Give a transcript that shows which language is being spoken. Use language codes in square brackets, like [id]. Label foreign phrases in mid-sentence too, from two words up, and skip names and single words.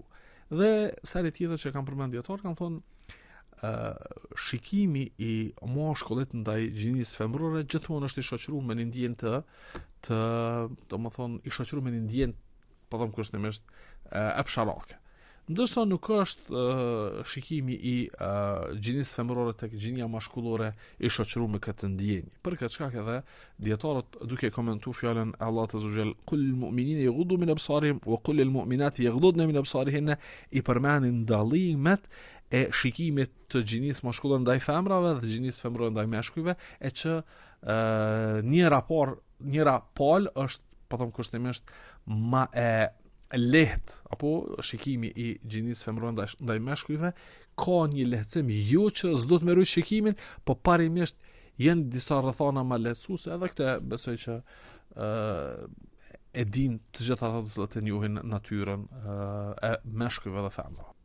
[sq] Dhe sari tjetër që kam përmend dietar kanë thonë shikimi i mashkullit ndaj gjinisë femërore gjithmonë është i shoqëruar me një ndjenjë të domethënë i shoqëruar me një ndjenjë, po them kushtimisht e psharake. Ndërsa nuk është shikimi i gjinisë femërore tek gjinia mashkullore i shoqëruar me këtë ndjenjë. Për këtë shkak edhe dietarët duke komentuar fjalën e Allahut [ar] عز وجل قل للمؤمنين يغضوا من أبصارهم وقل للمؤمنات يغضضن من أبصارهن [sq] i përmendin ndallimet e shikimit të gjinisë mashkullore ndaj femrave dhe gjinisë femërore ndaj meshkujve, e që njëra palë është, po them kushtimisht, ma e lehtë, apo shikimi i gjinisë femërore ndaj meshkujve ka një lehtësim, jo që s'do të merroj shikimin, po parimisht janë disa rrethana ma lehtësuese, edhe këtë besoj që e din të gjitha ata që njohin natyrën e meshkujve dhe femrave.